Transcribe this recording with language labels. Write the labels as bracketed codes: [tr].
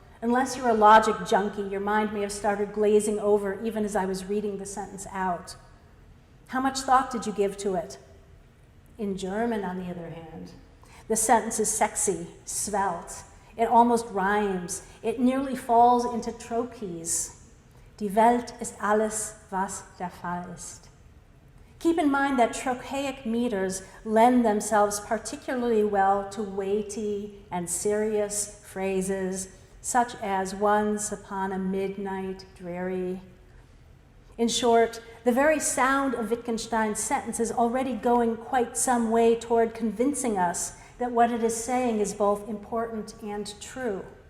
[en] Unless you're a logic junkie, your mind may have started glazing over even as I was reading the sentence out. How much thought did you give to it? In German, on the other hand, the sentence is sexy, svelte. It almost rhymes. It nearly falls into tropees. [de] Die Welt ist alles, was der Fall ist. [en] Keep in mind that trochaic meters lend themselves particularly well to weighty and serious phrases, such as once upon a midnight dreary. In short, the very sound of Wittgenstein's sentence is already going quite some way toward convincing us that what it is saying is both important and true.